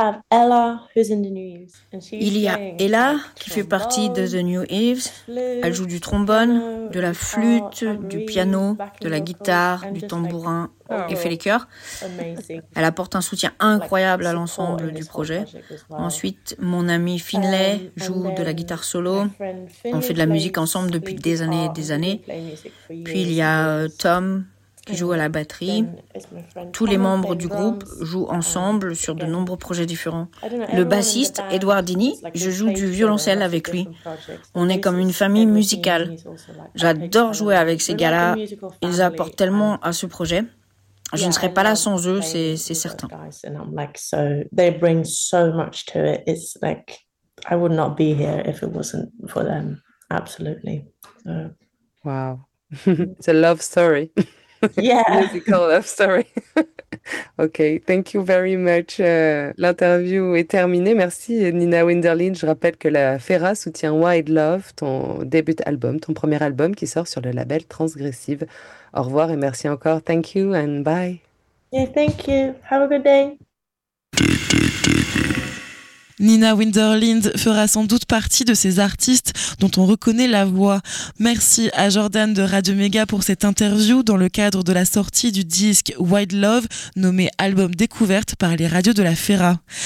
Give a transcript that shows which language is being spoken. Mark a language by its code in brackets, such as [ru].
[en] Ella, who's in the New Eves, and she's [fr] Il y a Ella qui fait partie de The New Eves. Elle joue du trombone, de la flûte, du piano, de la guitare, du tambourin et fait les chœurs. Elle apporte un soutien incroyable à l'ensemble du projet. Ensuite, mon ami Finlay joue de la guitare solo. On fait de la musique ensemble depuis des années et des années. Puis il y a Tom qui joue à la batterie. Tous les membres du groupe jouent ensemble sur de nombreux projets différents. Le bassiste, Edouard Dini, je joue du violoncelle avec lui. On est comme une famille musicale. J'adore jouer avec ces gars-là. Ils apportent tellement à ce projet. Je ne serais pas là sans eux, c'est certain. [en] They bring so much to it. It's like, I would not be here if it wasn't for them. Absolutely. Wow. It's a love story. Musical love story. Ok, thank you very much. [fr] L'interview est terminée. Merci Nina Winderlin. Je rappelle que la Fera soutient Wide Love, ton début album, ton premier album qui sort sur le label Transgressive. Au revoir et merci encore. [en] Thank you and bye. Yeah, thank you. Have a good day. [fr] Nina Winderlind fera sans doute partie de ces artistes dont on reconnaît la voix. Merci à Jordan de Radio Méga pour cette interview dans le cadre de la sortie du disque Wild Love, nommé album découverte par les radios de la Fera.